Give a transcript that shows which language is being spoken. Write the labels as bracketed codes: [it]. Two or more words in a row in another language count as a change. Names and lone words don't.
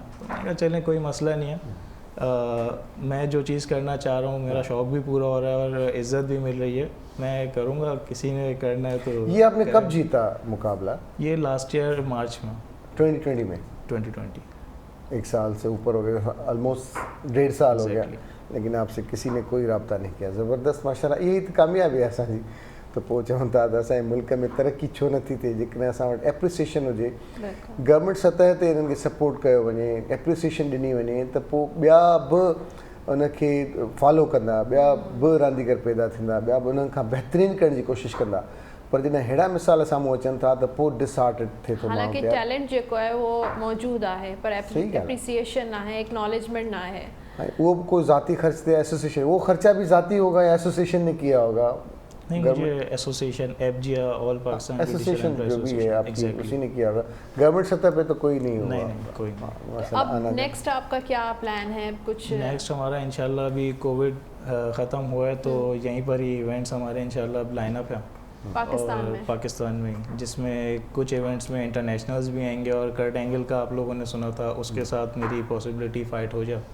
[ur] میں کہا چلیں کوئی مسئلہ نہیں ہے, میں جو چیز کرنا چاہ رہا ہوں میرا شوق بھی پورا ہو رہا ہے اور عزت بھی مل رہی ہے, میں کروں گا, کسی نے کرنا ہے تو. یہ آپ نے کب جیتا مقابلہ؟ یہ [en] last year [ur] مارچ میں 2020 میں. 2020 ایک سال سے اوپر ہو گیا, آلموسٹ 1.5 سال ہو گیا, لیکن آپ سے کسی نے کوئی رابطہ نہیں کیا. زبردست, ماشاء اللہ, یہی کامیابی ہے असांजी. [sd] تو پہچूं था त असांजे मुल्क में तरक़ी छो नथी थिए जेकॾहिं असां वटि एप्रिसिएशन हुजे, गवर्नमेंट सतह ते इन्हनि खे सपोर्ट कयो वञे, एप्रिसिएशन ॾिनी वञे, त पोइ ॿिया बि उनखे फॉलो कंदा, ॿिया बि रांदीगर पैदा थींदा, ॿिया बि उन्हनि खां बहितरीनु करण जी कोशिशि कंदा. पर जॾहिं अहिड़ा मिसाल साम्हूं अचनि था त पोइ डिसहार्टेड थिए थो. हालांकि टैलेंट जेको आहे उहो मौजूदु आहे, पर एप्रिसिएशन न आहे, एक्नॉलेजमेंट न आहे. [ur] وہ کوئی ذاتی خرچ تھے, ایسوسیشن, وہ خرچہ بھی ذاتی ہوگا یا ایسوسیشن نے کیا ہوگا؟ نہیں, مجھے ایسوسیشن FGF آل پاکستان ایسوسیشن جو بھی ہے آپ کی اسی نے کیا ہوگا. گورنمنٹ سطح پہ تو کوئی نہیں ہوگا. نہیں کوئی نہیں. اب نیکسٹ آپ کا کیا پلان ہے؟ کچھ نیکسٹ ہمارا انشاءاللہ ابھی کووڈ ختم ہوا ہے تو یہیں پر ہی ایونٹس ہمارے انشاءاللہ اب [en] line up [ur] ہیں پاکستان میں, جس میں کچھ ایونٹس میں انٹرنیشنلز بھی آئیں گے, اور کرٹ اینگل کا آپ لوگوں نے سنا تھا, اس کے ساتھ میری پاسبلٹی فائٹ ہو جائے.